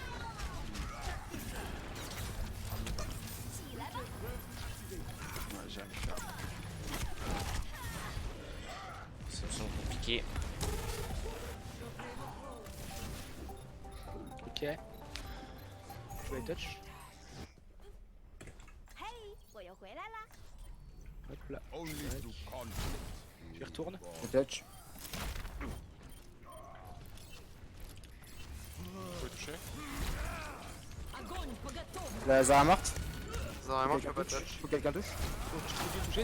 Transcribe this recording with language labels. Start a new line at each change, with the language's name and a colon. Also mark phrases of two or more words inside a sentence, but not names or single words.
French: Ouais, j'ai rien à faire. Ça me semble compliqué. Ok. Je vais touch.
Chinese: 嘿，我又回来啦！
French: Hop là. Je retourne. Je touch. Vous pouvez toucher. La Zara morte. Zarya, moi je peux Quelqu'un pas touche. touch. Faut que quelqu'un touche. Je peux toucher.